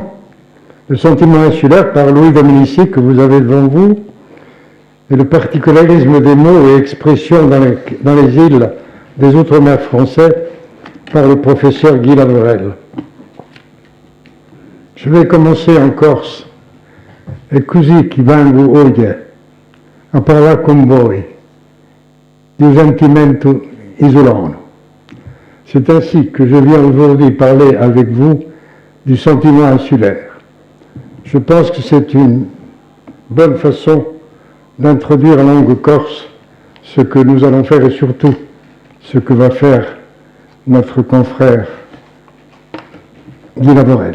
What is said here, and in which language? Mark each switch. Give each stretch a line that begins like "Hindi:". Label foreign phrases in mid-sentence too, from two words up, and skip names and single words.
French: Le sentiment insulaire par Louis Dominici, que vous avez devant vous, et le particularisme des mots et expressions dans les îles des Outre-mer français par le professeur Guy Lavorel. Je vais commencer en Corse.
Italian: E così che vengo oggi a parlare con voi di un sentimento isolano.
French: C'est ainsi que je viens aujourd'hui parler avec vous du sentiment insulaire. Je pense que c'est une bonne façon d'introduire en langue corse ce que nous allons faire et surtout ce que va faire notre confrère Guy Lavorel.